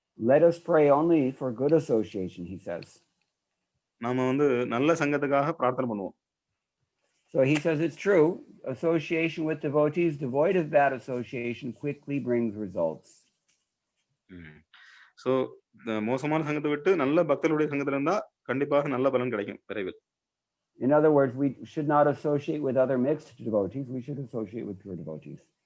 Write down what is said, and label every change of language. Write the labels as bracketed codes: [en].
[en] Let us pray only for good association, he says. [ta] நாம வந்து நல்ல சங்கத்துக்காக பிரார்த்தனை பண்ணுவோம். [en] So he says it's true. Association with devotees devoid of bad association quickly brings results. [ta] So மோசமான சங்கத்தை விட்டு நல்ல பக்தர்களுடைய சங்கத்துல இருந்தா கண்டிப்பாக நல்ல பலன் கிடைக்கும் விரைவில். [en] In other words, we should not associate with other mixed devotees. We should associate with pure devotees.